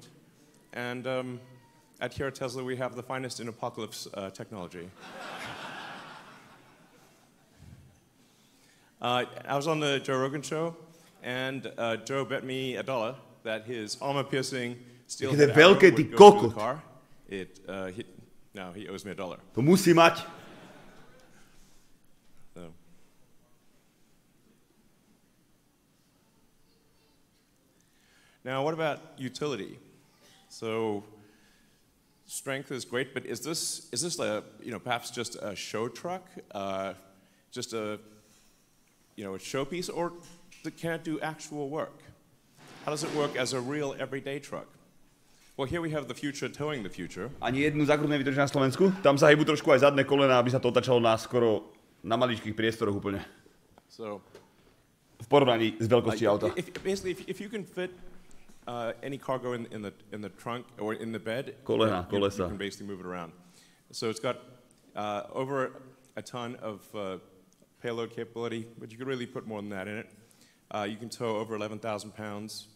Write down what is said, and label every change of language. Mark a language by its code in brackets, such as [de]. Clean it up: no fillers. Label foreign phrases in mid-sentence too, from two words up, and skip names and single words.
[en] And at here at Tesla, we have the finest in apocalypse technology. I was on the Joe Rogan show, and Joe bet me $1 that his armor-piercing steel head arrow would go through the car. No, he owes me $1. [sk] To musí mať. [en] So. Now, what about utility? So, strength is great, but is this a, you know, perhaps just a show truck, just a, you know, a showpiece, or can it do actual work? How does it work as a real everyday truck? Well, here we have the future towing the future. [sk] Ani jednu zákrut nevytočí na Slovensku. Tam sa hýbu trošku aj zadné kolena, aby sa to otačalo skoro na maličkých priestoroch úplne. So, v porovnaní s veľkosťou auta. [en] Basically, if you can fit any cargo in the trunk or in the bed, [sk] kolesa. [en] You can basically move it around. So it's got over a ton of payload capability, but you could really put more than that in it. You can tow over 11,000 pounds.